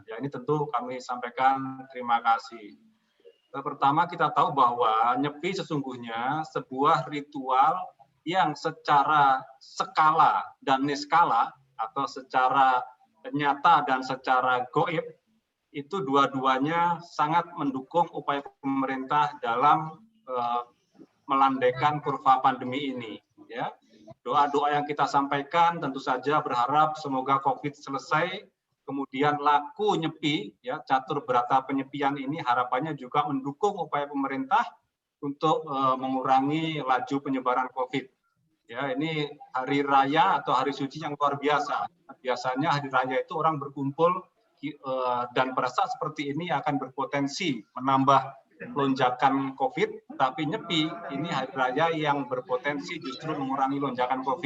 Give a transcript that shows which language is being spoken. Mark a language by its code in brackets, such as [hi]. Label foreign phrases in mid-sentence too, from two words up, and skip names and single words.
[id] Ya, ini tentu kami sampaikan terima kasih. Pertama, kita tahu bahwa Nyepi sesungguhnya sebuah ritual yang secara skala dan niskala atau secara nyata dan secara goib itu dua-duanya sangat mendukung upaya pemerintah dalam melandaikan kurva pandemi ini. Ya, doa-doa yang kita sampaikan tentu saja berharap semoga COVID selesai, kemudian laku Nyepi, ya catur berata penyepian ini harapannya juga mendukung upaya pemerintah untuk mengurangi laju penyebaran COVID. Ya, ini hari raya atau hari suci yang luar biasa. Biasanya hari raya itu orang berkumpul dan pada saat seperti ini akan berpotensi menambah lonjakan COVID, tapi Nyepi ini hari raya yang berpotensi justru mengurangi lonjakan COVID.